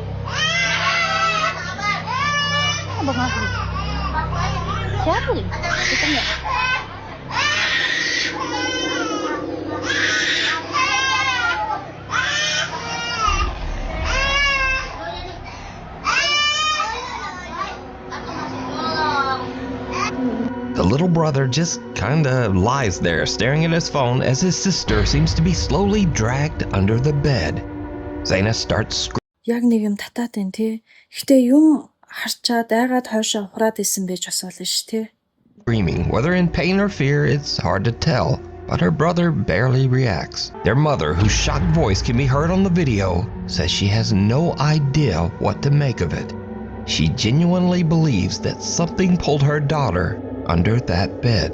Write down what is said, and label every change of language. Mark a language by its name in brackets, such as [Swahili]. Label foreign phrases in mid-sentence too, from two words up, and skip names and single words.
[Indonesian] Abang Asli. Siapa ni? Kita enggak. [English] The little brother just kinda lies there staring at his phone as his sister seems to be slowly dragged under the bed. Zaina starts [Mongolian] Яг нэг юм татаад байна те. Гэхдээ юм харчаад айгаад хойшоо ухраад исэн байж бас болно ш те. [English] screaming. Whether in pain or fear, it's hard to tell. But her brother barely reacts. Their mother, whose shocked voice can be heard on the video, says she has no idea what to make of it. She genuinely believes that something pulled her daughter under that bed.